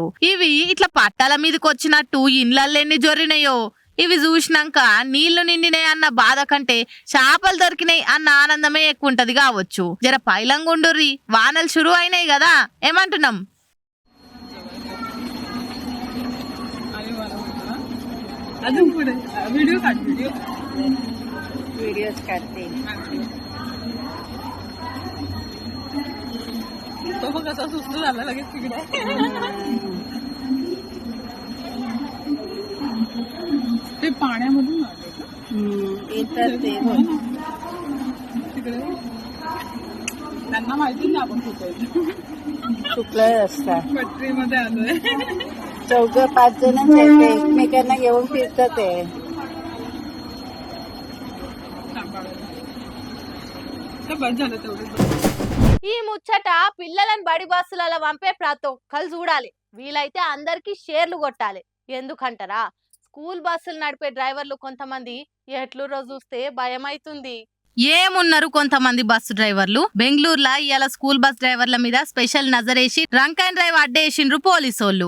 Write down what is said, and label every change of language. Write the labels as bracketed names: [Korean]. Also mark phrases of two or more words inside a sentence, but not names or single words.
[Telugu] ఇవి ఇట్లా పట్టాల మీదకి వచ్చినట్టు ఇండ్లల్లో ఎన్ని జొరినాయో. ఇవి చూసినాక నీళ్లు నిండినాయి అన్న బాధ కంటే చేపలు దొరికినాయి అన్న ఆనందమే ఎక్కువ ఉంటది కావచ్చు. జర పైలంగుండుర్రి, వానలు షురు అయినాయి కదా. ఏమంటున్నాం? [Marathi] वीडियोस करते तो मग कसा सुस्त झाला लगेच तिकडे ते पाण्यामधून येतात ते तिकडे त्यांना माहिती नाही आपण कुठे चुकलं रस्ता पटरीमध्ये आलोय 4-5 जणच आहेत ते एकमेकांना घेऊन फिरतात ते बस झालं तेवढं [Telugu] ఈ ముచ్చట పిల్లలను బడి బస్సులలో పంపే ప్రతి ఒక్కరు చూడాలి, వీలైతే అందరికి షేర్లు కొట్టాలి. ఎందుకంటారా, స్కూల్ బస్సులు నడిపే డ్రైవర్లు కొంతమంది ఎట్లురో చూస్తే భయం అవుతుంది. ఏమున్నారు కొంతమంది బస్సు డ్రైవర్లు, బెంగళూరులో ఇవాళ [English] school bus driverల [Telugu] మీద స్పెషల్ నజరేసి [English] drunk and drive [Telugu] అడ్డేసిండ్రు పోలీసోళ్ళు.